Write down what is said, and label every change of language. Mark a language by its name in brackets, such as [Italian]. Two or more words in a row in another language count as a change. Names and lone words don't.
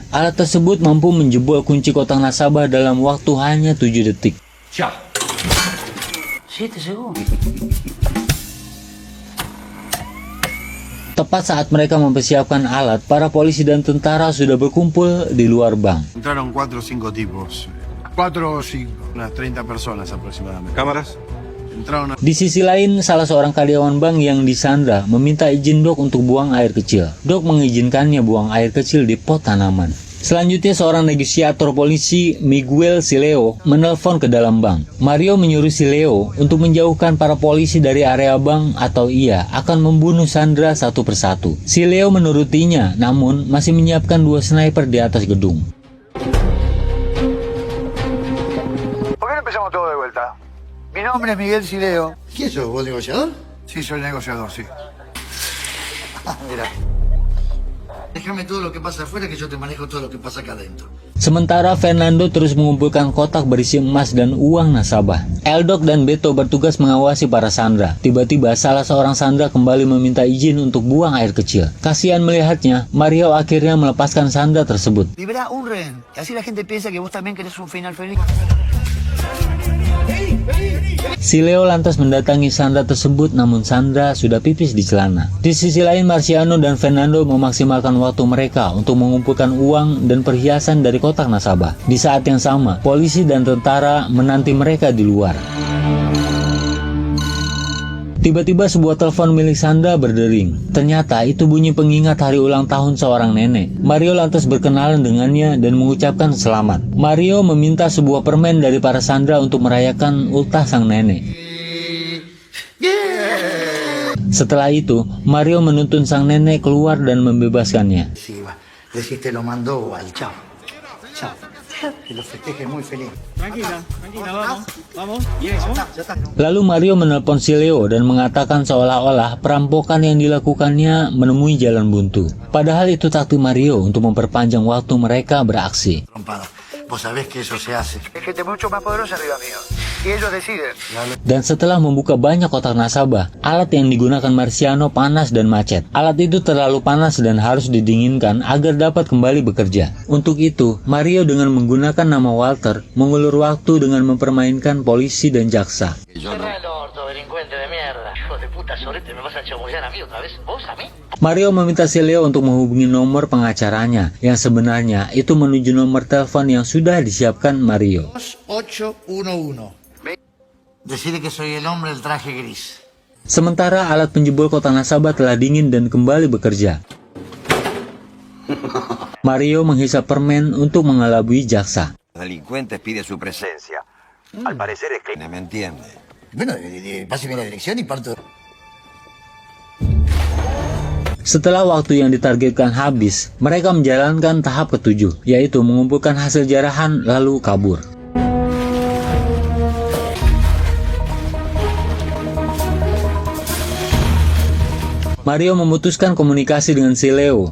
[Indonesian] Alat tersebut mampu menjebol kunci kotak nasabah dalam waktu hanya 7 detik. Ya. [Spanish] 7 segundos. [Indonesian] Tepat saat mereka mempersiapkan alat, para polisi dan tentara sudah berkumpul di luar bank. [Spanish] Entraron 4 o 5 tipos. 4 o 5. Unas 30 personas aproximadamente. ¿Cámaras? Entraron a... [Indonesian] Di sisi lain, salah seorang karyawan bank yang disandra meminta izin Doc untuk buang air kecil. Doc mengizinkannya buang air kecil di pot tanaman. Selanjutnya, seorang negosiator polisi, Miguel Sileo, menelpon ke dalam bank. Mario menyuruh Sileo untuk menjauhkan para polisi dari area bank atau ia akan membunuh Sandra satu persatu. Sileo menurutinya, namun masih menyiapkan 2 sniper di atas gedung. [Spanish] ¿Por qué no empezamos todo de vuelta? Mi nombre es Miguel Sileo. ¿Quién sos, vos negociador? Sí, soy negociador, sí. Mira. Déjame todo lo que pasa afuera, que yo te manejo todo lo que pasa acá adentro. [Indonesian] Sementara Fernando terus mengumpulkan kotak berisi emas dan uang nasabah. Eldoc dan Beto bertugas mengawasi para sandra. Tiba-tiba salah seorang sandra kembali meminta izin untuk buang air kecil. Kasihan melihatnya, Mario akhirnya melepaskan sandra tersebut. [Spanish] Libera un rehén. Y así la gente piensa que vos también querés un final feliz. [Indonesian] Sileo lantas mendatangi Sandra tersebut, namun Sandra sudah pipis di celana. Di sisi lain, Marciano dan Fernando memaksimalkan waktu mereka untuk mengumpulkan uang dan perhiasan dari kotak nasabah. Di saat yang sama, polisi dan tentara menanti mereka di luar. Tiba-tiba sebuah telepon milik Sandra berdering. Ternyata itu bunyi pengingat hari ulang tahun seorang nenek. Mario lantas berkenalan dengannya dan mengucapkan selamat. Mario meminta sebuah permen dari para Sandra untuk merayakan ultah sang nenek. Setelah itu, Mario menuntun sang nenek keluar dan membebaskannya. [Spanish] Sí, va. Decís te lo mandó al chao. Chao. Que lo festeje muy feliz. Tranquila, vamos. ¿Y eso? Ya está. [Indonesian] Lalu Mario menelpon Sileo dan mengatakan seolah-olah perampokan yang dilakukannya menemui jalan buntu. Padahal itu taktik Mario untuk memperpanjang waktu mereka beraksi. [Spanish] Trompada. Vos sabés que eso se hace. Hay gente mucho más poderosa arriba mío. Y ellos deciden. [Indonesian] Dan setelah membuka banyak kotak nasabah, alat yang digunakan Marciano panas dan macet. Alat itu terlalu panas dan harus didinginkan agar dapat kembali bekerja. Untuk itu, Mario dengan menggunakan nama Walter mengulur waktu dengan mempermainkan polisi dan jaksa. Mario meminta Sileo untuk menghubungi nomor pengacaranya, yang sebenarnya itu menuju nomor telepon yang sudah disiapkan Mario. 811. [Spanish] Decide que soy el hombre del traje gris. Sementara alat penjebol kotak nasabah telah dingin dan kembali bekerja. Mario menghisap permen untuk mengelabui jaksa. Delincuentes pide su presencia. Al parecer es que... ¿Me entiende? Bueno, páseme la dirección y parto. [Indonesian] Setelah waktu yang ditargetkan habis, mereka menjalankan tahap ketujuh, yaitu mengumpulkan hasil jarahan lalu kabur. Mario memutuskan komunikasi dengan Sileo.